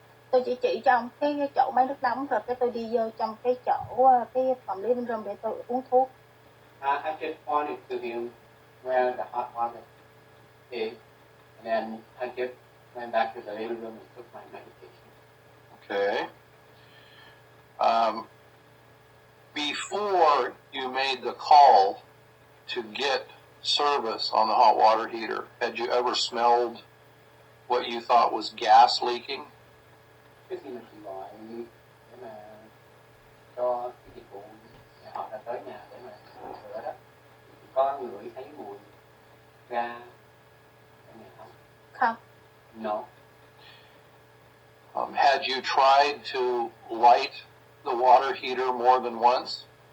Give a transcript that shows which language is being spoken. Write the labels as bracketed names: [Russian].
[Vietnamese] Tôi chỉ cho ông cái chỗ máy nước nóng rồi cái tôi đi vô trong cái chỗ cái phòng [English] living room [Vietnamese] để tôi uống thuốc. [English] I just pointed to him where the hot water is, and then I just went back to the living room and took my medication. Okay. Before you made the call to get service on the hot water heater, had you ever smelled what you thought was gas leaking? [Vietnamese] Trước khi mà chị gọi để mà cho cái dịch vụ họ đã tới nhà để mà sửa đó, thì có ngửi thấy mùi ga ở nhà không? Không. [English] No. Had you tried to light the water heater more than once?